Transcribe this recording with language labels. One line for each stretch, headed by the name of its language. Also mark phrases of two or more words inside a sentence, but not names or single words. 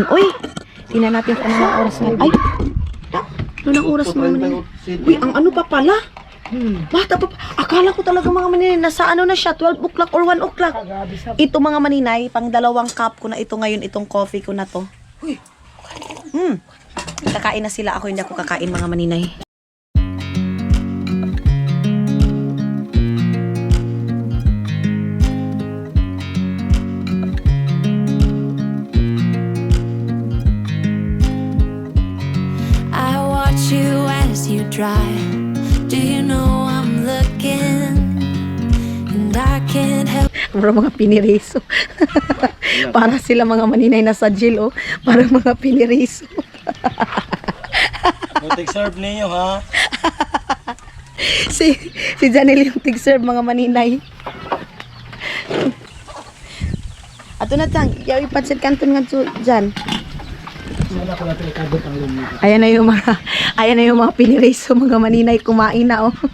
Filipino: Uy, tingnan natin kung ano ang oras ngayon. Ay, ano ang oras mga maninay? Uy, ang ano pa pala? Bata pa. Akala ko talaga mga maninay, nasa ano na siya,
English: 12 o'clock or 1 o'clock.
Filipino: Ito mga maninay, pang 2 cup ko na ito ngayon, itong coffee ko na to. Kakain na sila, ako hindi ako kakain mga maninay.
English: I watch you as you drive. Do you know I'm looking? And I can't help.
Filipino: Mga piniriso. Para sila mga maninay na sa jail, oh. Para mga piniriso.
English: Take serve
Filipino: ninyo ha. si Janelle yung tig-serve mga maninay. Ato na tang, yaw ipatsit kanton nga dyan. Ayan na yung mga piniriso mga maninay kumain na oh.